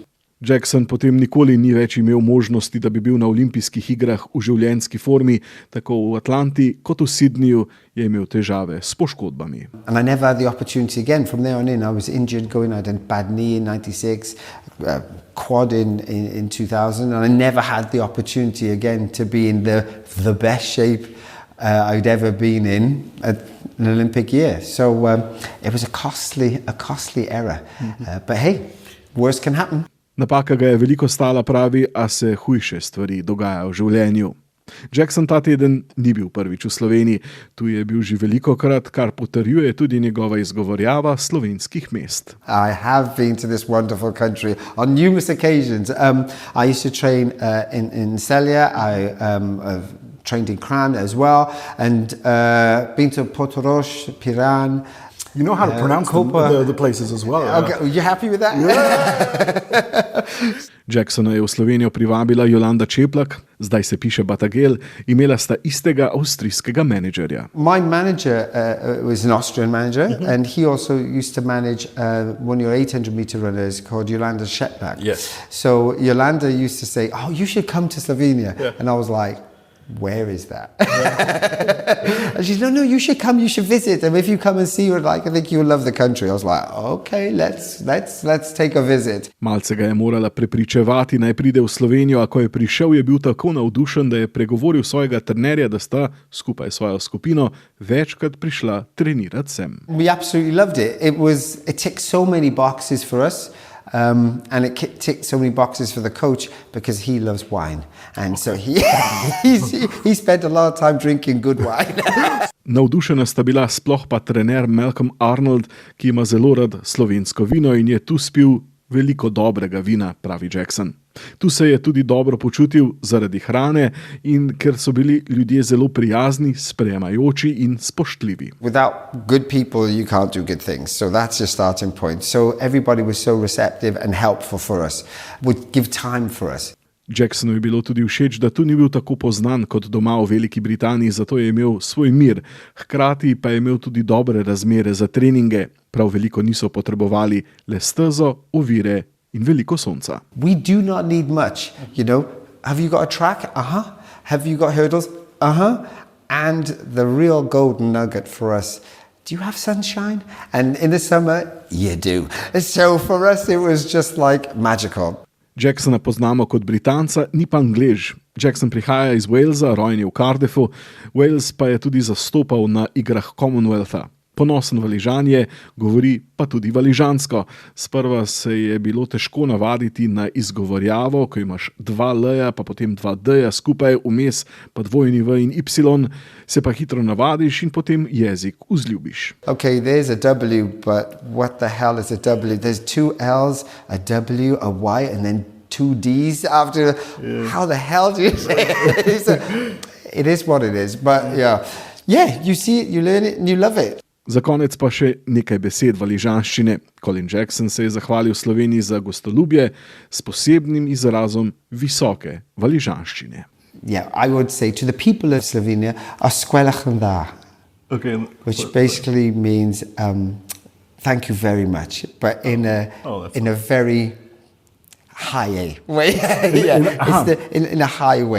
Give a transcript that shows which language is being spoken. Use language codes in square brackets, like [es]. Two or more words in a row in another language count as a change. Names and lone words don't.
[sl] Jackson potem nikoli ni več imel možnosti, da bi bil na olimpijskih igrah v življenjski formi, tako v Atlanti kot v Sydneyju je imel težave s poškodbami. [en] And I never had the opportunity again. From there on in, I was injured I had a bad knee in 96, quad in 2000, and I never had the opportunity again to be in the best shape I'd ever been in at an Olympic year. So it was a costly error. But hey, worse can happen. [sl] Napaka ga je veliko stala, pravi, a se hujše stvari dogajajo v življenju. Jackson ta teden ni bil prvič v Sloveniji, tu je bil že velikokrat, kar potrjuje tudi njegova izgovorjava slovenskih mest. [en] I have been to this wonderful country on numerous occasions. I used to train in Celje, I trained in Kran as well, and been to Portorož, Piran. You know how to pronounce the places as well. Okay, are you happy with that? Yeah. [sl] Jacksona je v Slovenijo privabila Jolanda Čeplak, zdaj se piše Batagel, imela sta istega avstrijskega menedžerja. [en] My manager was an Austrian manager and he also used to manage one of your 800-meter runners called Jolanda Šeplak. Yes. So Jolanda used to say, oh, you should come to Slovenia. Yeah. And I was like, where is that? And she's no, you should come, you should visit. And if you come and see her, I think you'll love the country. I was like, okay, let's take a visit. [sl] Malce ga je morala prepričevati, naj pride v Slovenijo, a ko je prišel, je bil tako navdušen, da je pregovoril svojega trenerja, da sta skupaj svojo skupino večkrat prišla trenirati sem. [en] We absolutely loved it. It ticked so many boxes for us. And it ticked so many boxes for the coach because he loves wine, and so he spent a lot of time drinking good wine. [sl] Navdušena sta bila sploh pa trener Malcolm Arnold, ki ima zelo rad slovensko vino in je tu spil veliko dobrega vina, pravi Jackson. Tu se je tudi dobro počutil zaradi hrane in ker so bili ljudje zelo prijazni, sprejemajoči in spoštljivi. [en] Without good people you can't do good things, so that's your starting point. So everybody was so receptive and helpful for us, would give time for us. [sl] Jacksonu je bilo tudi všeč, da tu ni bil tako poznan kot doma v Veliki Britaniji, zato je imel svoj mir. Hkrati pa je imel tudi dobre razmere za treninge. Prav veliko niso potrebovali, le stezo, ovire in veliko sonca. We do not need much, you know. Have you got a track? Uh-huh. Have you got hurdles? Uh-huh. And the real golden nugget for us, do you have sunshine? And in the summer, you do. So for us, it was just like magical. Jacksona poznamo kot Britanca, ni pa Anglež. Jackson prihaja iz Walesa, rojen je v Cardiffu, Wales pa je tudi zastopal na igrah Commonwealtha. Ponosen Valižan je, govori pa tudi valižansko. Sprva se je bilo težko navaditi na izgovorjavo, ko imaš 2 L-ja, pa potem 2 D-ja skupaj, vmes pa dvojni V in Y, se pa hitro navadiš in potem jezik vzljubiš. [en] Okay, there's a W, but what the hell is a W? There's 2 L's, a W, a Y, and then 2 D's after. Yeah. How the hell do you say it? It is what it is, but yeah. Yeah, you see it, you learn it, and you love it. [sl] Za konec pa še nekaj besed valižanščine. Colin Jackson se je zahvalil Sloveniji za gostoljubje s posebnim izrazom visoke valižanščine. [en] Yeah, I would say to the people of Slovenia, "Asquelachandar," Okay, which basically means thank you very much, but in a very high way. Yeah, in a high way.